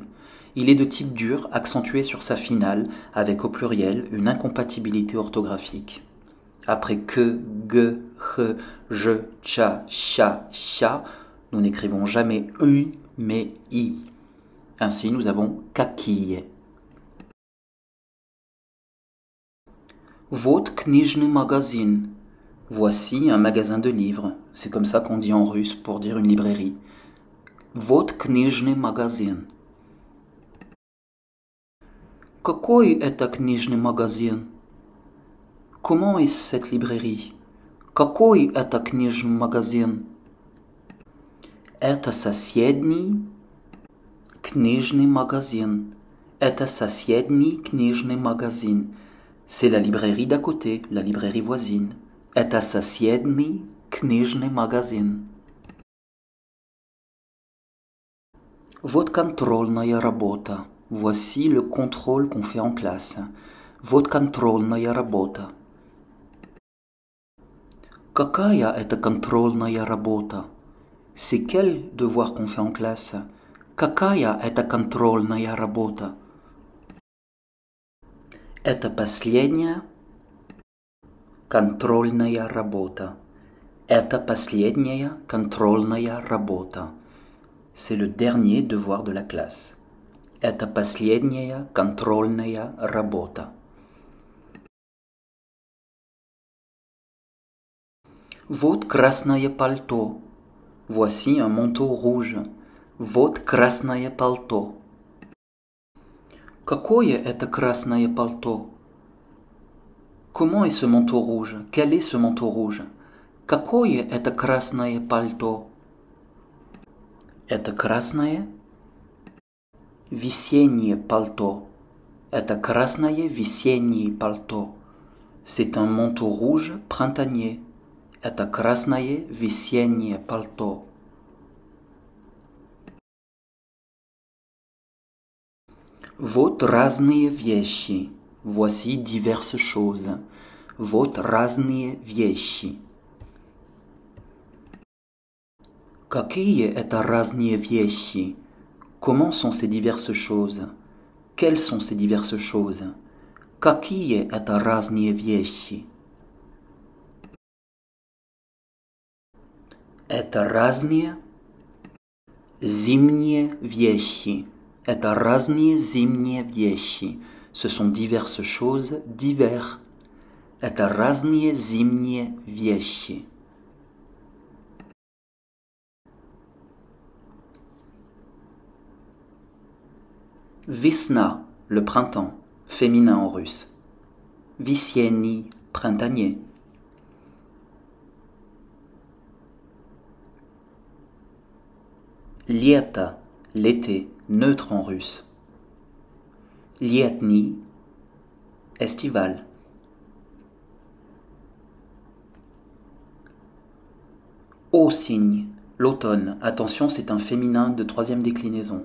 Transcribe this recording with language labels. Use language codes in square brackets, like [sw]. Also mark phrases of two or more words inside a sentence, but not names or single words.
[fr] Il est de type dur, accentué sur sa finale, avec au pluriel une incompatibilité orthographique. Après que, ge, he, je, cha, cha, nous n'écrivons jamais u, mais i. Ainsi, nous avons какие. [ru] Вот книжный магазин. [fr] Voici un magasin de livres. C'est comme ça qu'on dit en russe pour dire une librairie. [ru] Вот книжный магазин. Какой это книжный магазин? [fr] Comment est cette librairie? [ru] Какой это книжный магазин? Это соседний книжный магазин. Это соседний книжный магазин. [fr] C'est la librairie d'à côté, la librairie voisine. [ru] Это соседний книжный магазин. Вот контрольная работа. [fr] Voici le contrôle qu'on fait en classe. [ru] Вот контрольная работа. Какая это контрольная работа? [fr] C'est quel devoir qu'on fait en classe? [ru] Какая это контрольная работа? Это последняя контрольная работа. Это последняя контрольная работа. [fr] C'est le dernier devoir de la classe. [ru] Это последняя контрольная работа. Вот красное пальто. [fr] Voici un manteau rouge. [ru] Вот красное пальто. Какое это красное пальто? [fr] Comment est ce manteau rouge? Quel est ce manteau rouge? [ru] Какое это красное пальто? Это красное весеннее пальто. Это красное весеннее пальто. [fr] C'est un manteau rouge printanier. [ru] Это красное весеннее пальто. Вот разные вещи. [fr] Voici diverses choses. [ru] Вот разные вещи. Какие это разные вещи? [fr] Comment sont ces diverses choses? Quelles sont ces diverses choses? [ru] Какие это разные вещи? Это разные зимние вещи. Это разные зимние вещи. [fr] Ce sont diverses choses d'hiver. [ru] Это разные зимние вещи. Весна, [fr] le printemps, féminin en russe. [ru] Весенний, printanier. Лето, [fr] l'été, neutre en russe. [ru] Летний, estival. [fr] Осень, l'automne. Attention, c'est un féminin de troisième déclinaison.